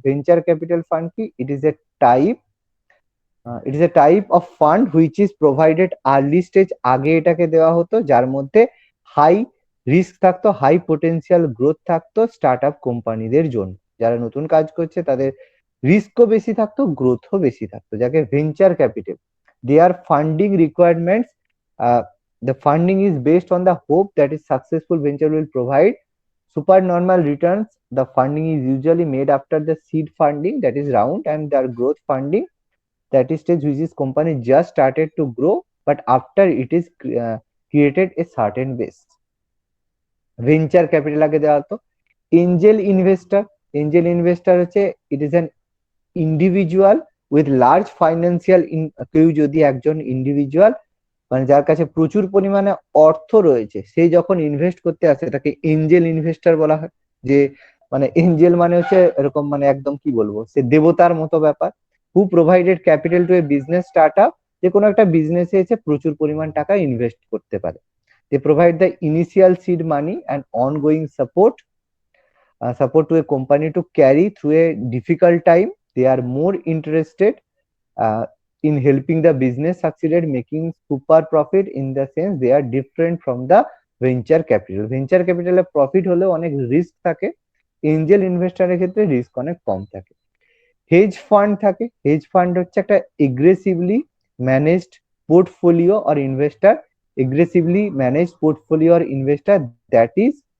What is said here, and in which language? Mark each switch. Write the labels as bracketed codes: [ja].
[bn] Venture capital fund কি? [en] it is a type of fund which is provided early stage, [bn] আগে এটাকে দেওয়া হতো, যার মধ্যে হাই রিস্ক থাকতো, হাই পোটেনশিয়াল গ্রোথ থাকতো স্টার্ট আপ কোম্পানিদের জন্য। যারা নতুন কাজ করছে তাদের রিস্কও বেশি থাকতো, গ্রোথও বেশি থাকতো, যাকে venture capital. [en] Their funding requirements, the funding is based on the hope that a successful venture will provide supernormal returns. The funding is usually made after the seed funding, that is round, and their growth funding, that is stage which is company just started to grow, but after it is created a certain base. [bn] Venture capital আগে দেওয়া হতো। Angel investor হচ্ছে [en] it is an individual with large financial, [bn] কেউ যদি একজন individual মানে যার কাছে প্রচুর পরিমাণে অর্থ রয়েছে, সে যখন ইনভেস্ট করতে আসে তাকে এঞ্জেল ইনভেস্টার বলা হয়। যে মানে এঞ্জেল মানে হচ্ছে এরকম মানে একদম কি বলবো, সে দেবতার মতো ব্যাপার। [en] who provided capital to a business start up, [bn] যে কোনো একটা বিজনেসে এসে প্রচুর পরিমাণ টাকা ইনভেস্ট করতে পারে। [en] They provide the initial seed money and ongoing support to a company to carry through a difficult time. They are more interested in helping the business succeed, making super profit, in the sense they are different from the venture capital. [bn] Venture capital A profit হলেও অনেক risk থাকে, Angel ইনভেস্টরের ক্ষেত্রে risk অনেক কম থাকে। Hedge fund থাকে। Hedge fund হচ্ছে একটা aggressively managed portfolio or investor, [en] aggressively managed portfolio or investor that is